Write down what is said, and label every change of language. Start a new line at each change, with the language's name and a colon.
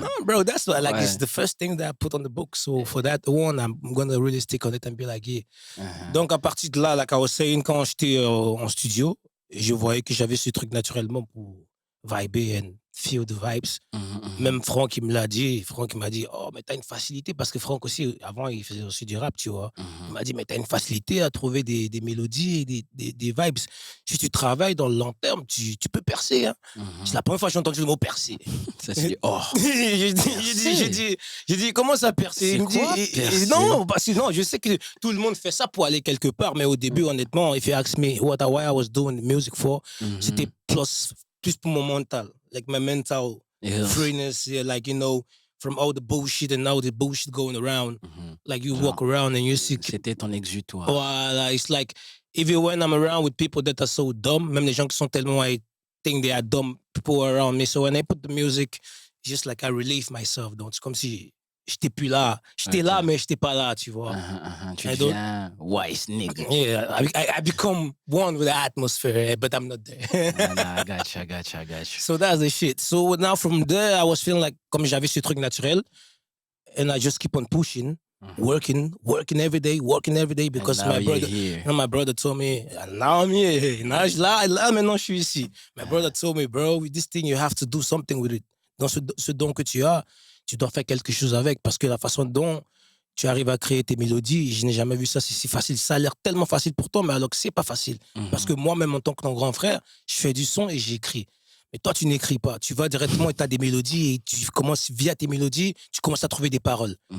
English: No, bro, that's what, like, it's the first thing that I put on the book. So for that one, I'm going to really stick on it and be like, yeah.
French: Donc à partir de là,
English: like I was saying,
French: quand j'étais en studio, je voyais que j'avais ce truc naturellement pour vibrer
English: and feel the vibes.
French: Même Franck, il me l'a dit. Franck, il m'a dit, oh, mais t'as une facilité. Parce que Franck aussi, avant, il faisait aussi du rap, tu vois. Il m'a dit, mais t'as une facilité à trouver des mélodies et des vibes. Si tu travailles dans le long terme, tu peux percer. Hein. C'est la première fois que j'ai entendu le mot percer. Ça s'est dit, oh. J'ai dit, comment ça percer? Il me dit, percer? Non, parce que non, je sais que tout le monde fait ça pour aller quelque part. Mais au début, honnêtement,
English: if you ask me why I was doing music for,
French: c'était plus pour mon mental.
English: Like my mental freeness, like, you know, from all the bullshit and all the bullshit going around. Like you walk around and you see...
French: C'était ton exutoire.
English: Voilà, it's like, even when I'm around with people that are so dumb,
French: même les gens qui sont tellement,
English: I think they are dumb people around me. So when I put the music, it's just like I relieve myself.
French: Donc c'est comme si j'étais plus là. J'étais là, mais j'étais pas là, tu vois. Tu deviens wise nigga.
English: Yeah, I become one with the atmosphere, but I'm not there. I got you. So that's the shit. So now from there, I was feeling like,
French: comme j'avais ce truc naturel,
English: and I just keep on pushing, working every day, because my brother told me, now I'm here.
French: Là, maintenant, je suis ici.
English: My brother told me, bro, with this thing, you have to do something with it.
French: Dans ce don que tu as, tu dois faire quelque chose avec, parce que la façon dont tu arrives à créer tes mélodies, je n'ai jamais vu ça, c'est si facile. Ça a l'air tellement facile pour toi, mais alors que c'est pas facile. Parce que moi-même, en tant que ton grand frère, je fais du son et j'écris. Mais toi, tu n'écris pas. Tu vas directement et tu as des mélodies et tu commences, via tes mélodies, tu commences à trouver des paroles.